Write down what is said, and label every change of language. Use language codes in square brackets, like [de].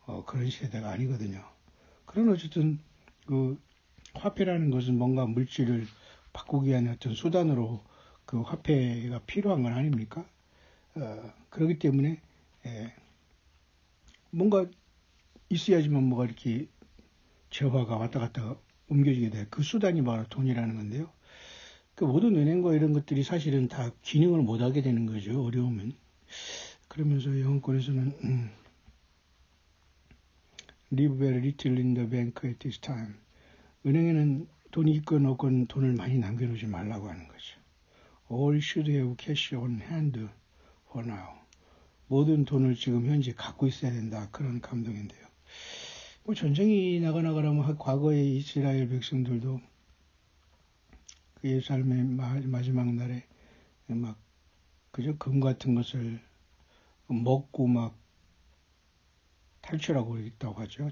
[ko] 그런 시대가 아니거든요. 그런 어쨌든 그 화폐라는 것은 뭔가 물질을 바꾸기 위한 어떤 수단으로 그 화폐가 필요한 건 아닙니까? 그렇기 때문에 예, 뭔가 있어야지만 뭐가 이렇게 재화가 왔다 갔다 옮겨지게 돼. 그 수단이 바로 돈이라는 건데요. 그 모든 은행과 이런 것들이 사실은 다 기능을 못하게 되는 거죠. 어려우면. 그러면서 영어권에서는 [en] Leave very little in the bank at this time. [ko] 은행에는 돈이 있건 없건 돈을 많이 남겨놓지 말라고 하는 거죠. [en] All should have cash on hand for now. [ko] 모든 돈을 지금 현재 갖고 있어야 된다. 그런 감동인데요. 뭐 전쟁이 나가라면 과거의 이스라엘 백성들도 그 예루살렘의 마지막 날에 막 그저 금 같은 것을 먹고 막 탈출하고 있다고 하죠.